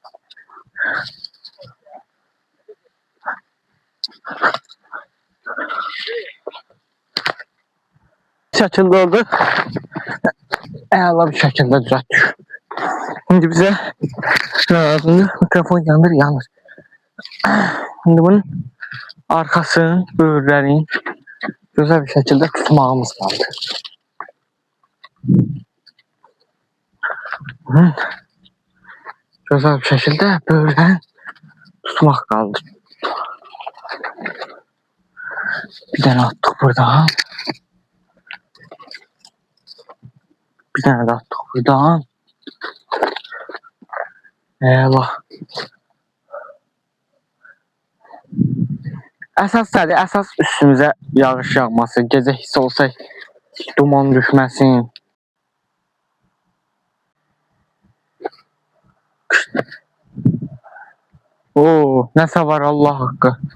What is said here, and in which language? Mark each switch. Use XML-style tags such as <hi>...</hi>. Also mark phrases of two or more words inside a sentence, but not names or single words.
<az>Şəkildə oldu. Əla bir şəkildə düzəltdik. Şimdi bizə lazımdır. Mikrofon yanır.</az> <tr>Şimdi bunun arkasını,</tr> <az>böyürlərini güzel bir şəkildə tutmağımız kaldı. Güzel bir şəkildə böyürlərini tutmaq kaldı.</az> <tr>Bir tane attık buradan. Bir tane de attık buradan. Eyvallah.</tr> <az>Əsas üstümüzə yağış yağması, gecə hiss olsa duman düşməsin. Oo, nəsə var Allah haqqı.</az>